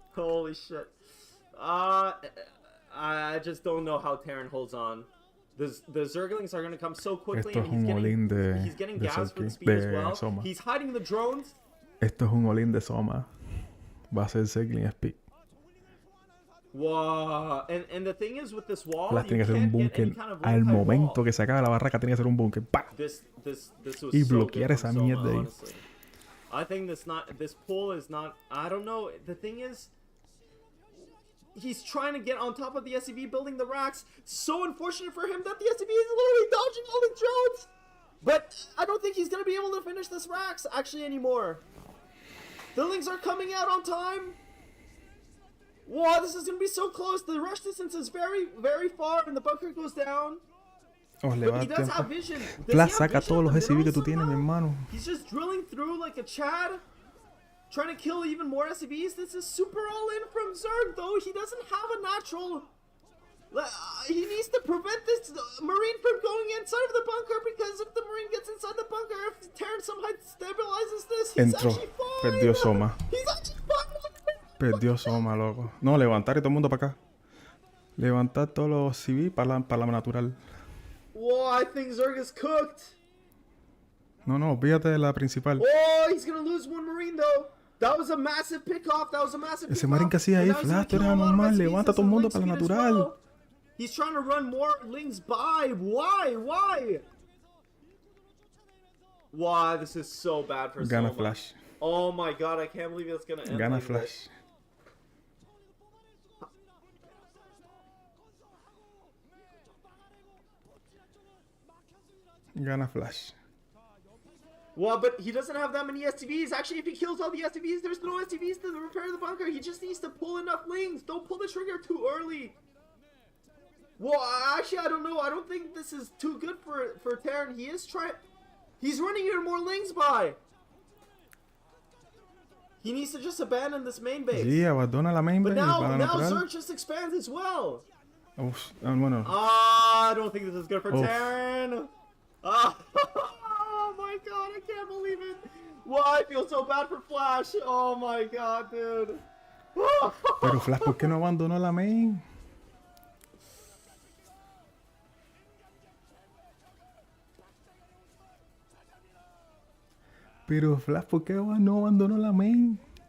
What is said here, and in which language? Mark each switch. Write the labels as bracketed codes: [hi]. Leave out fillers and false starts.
[en] Holy shit. I just don't know how Terran holds on. The Zerglings are going to come so quickly. [es] Esto es un all-in [en] he's getting gas for the speed as well. Soma. He's hiding the drones. [es] Esto es un all-in de Soma. Va a ser Zergling Speed. [en] Wow. And the thing is with this wall, [es] Flash tiene que hacer un búnker. Al momento que se acabe la barraca, tiene que hacer un búnker. ¡Pah! Y bloquear esa mierda ahí. [en] I think this pull is not. I don't know. The thing is, he's trying to get on top of the SCV, building the racks. So unfortunate for him that the SCV is literally dodging all the drones. But I don't think he's gonna be able to finish this racks actually anymore. The Lings are coming out on time. Wow, this is gonna be so close. The rush distance is very, very far, and the bunker goes down. [es] Oh, le va [en] But he does have vision. [es] Flash, saca todos los SCV que tú tienes, mi hermano. [en] He's just drilling through like a Chad, trying to kill even more SCVs. This is super all-in from Zerg, though. He doesn't have a natural. He needs to prevent this Marine from going inside of the bunker, because if the Marine gets inside the bunker, if Terran somehow stabilizes this, he's actually fine. [es] Perdió Soma. [en] He's actually fine. [es] Perdió Soma, loco. No, levantar y todo el mundo para acá. Levantar todos los CV para la natural. [en] Whoa, I think Zerg is cooked. [es] No, olvídate de la principal. [en] Oh, he's gonna lose one Marine though. That was a massive pick-off. [es] Ese Marine que hacía ahí, Flash, tú eres anormal. Levanta a todo el mundo para la natural. [en] Well. He's trying to run more Lings by. Why? Why? This is so bad for Soma. [es] Gana Flash. [en] Oh my god, I can't believe it's gonna end [es] Gana [en] like [es] Flash. [en] This. [es] Gana Flash. [en] Well, but he doesn't have that many STVs. Actually, if he kills all the STVs, there's no STVs to repair the bunker. He just needs to pull enough Lings. Don't pull the trigger too early. Well, actually, I don't know. I don't think this is too good for Terran. He's running even more Lings by. He needs to just abandon this main base. [es] Sí, abandona la main base. [en] But now Zerg just expands as well. [es] Bueno. [en] I don't think this is good for Terran. Oh my god, I can't believe it. Well, I feel so bad for Flash. Oh my god, dude. [es] Pero Flash, ¿por qué no abandonó la main? Pero Flash, ¿por qué no abandonó la main?